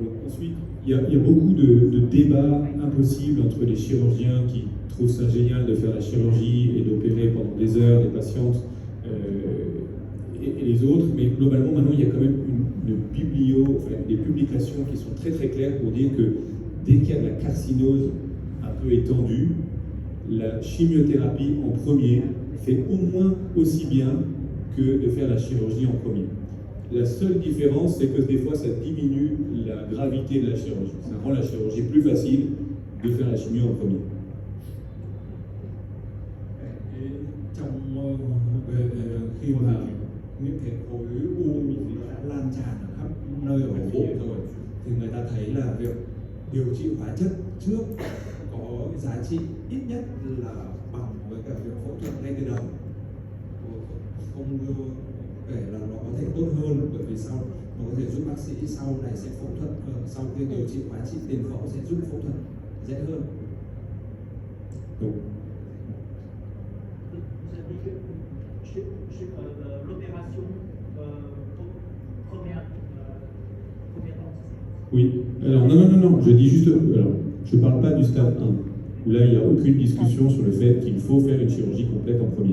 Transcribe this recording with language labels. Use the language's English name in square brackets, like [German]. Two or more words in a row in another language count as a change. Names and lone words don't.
[French] Donc, ensuite, il y a beaucoup de débats impossibles entre les chirurgiens qui trouvent ça génial de faire la chirurgie et d'opérer pendant des heures des patientes et les autres, mais globalement maintenant il y a quand même des publications qui sont très très claires pour dire que dès qu'il y a de la carcinose un peu étendue, la chimiothérapie en premier fait au moins aussi bien que de faire la chirurgie en premier. La seule différence, c'est que des fois, ça diminue la gravité de la chirurgie. Ça rend la chirurgie plus facile de faire la chimio en premier. [Vietnamese] Khi mà những cái khối u đã lan tràn ở khắp nơi ở bộ rồi thì người ta thấy là việc điều trị hóa chất trước có giá trị ít nhất là bằng với cả việc phẫu thuật ngay từ đầu, không kể là nó có thể tốt hơn, bởi vì sau nó có thể giúp bác sĩ sau này sẽ phẫu thuật sau khi điều trị hóa trị tiền phẫu sẽ giúp phẫu thuật dễ hơn. [French] Donc, l'opération première oui, alors non, je dis juste, alors, je ne parle pas du stade 1, où là il n'y a aucune discussion sur le fait qu'il faut faire une chirurgie complète en premier.